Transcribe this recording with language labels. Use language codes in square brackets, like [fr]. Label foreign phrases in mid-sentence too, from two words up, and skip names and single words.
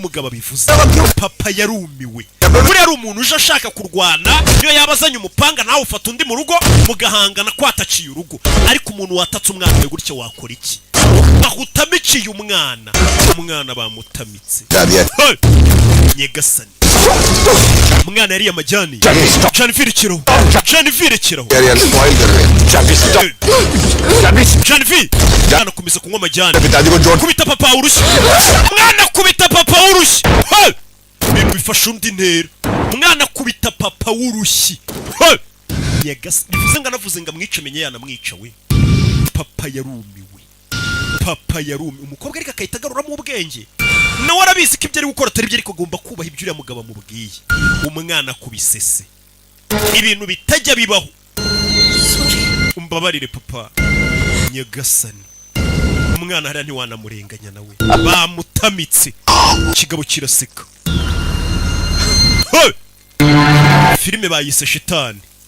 [rw] umugabo abivuze papa yarumiwe buriya ari umuntu uje ashaka kurwana niyo yaba azanye umupanga nawe ufata undi mu rugo mugahangana kwataciye urugo ariko umuntu watatse umwana we gutya wakora iki bahutamiciye umwana bamutamitse nyegasani umwana yariye amajyane Janvier kiraho [hi] यार स्पॉइल कर रहे हैं [rw] Janvier mwana kumisa kunywa amajyane [hi] पिताजी को जोड़ [rw] kubita papa urushyi mwana kubita papa urushyi ibintu bifasha undi ntera mwana kubita papa w'urushyi nyegasani bivuze ngo anavuze ngo amwice menye yanamwica we papa yarumiwe umukobwa ariko akahita agaruramo ubwenge nawe arabizi ko ibyo ari gukora atari byo ariko agomba kubaha ibyo uriya mugabo amubwiye umwana kubisese ibintu bitajya bibaho umbabarire papa nyagasani umwana hariya ntiwanamurenganya nawe bamutamitse ikigabo kiraseka filime bayise shitani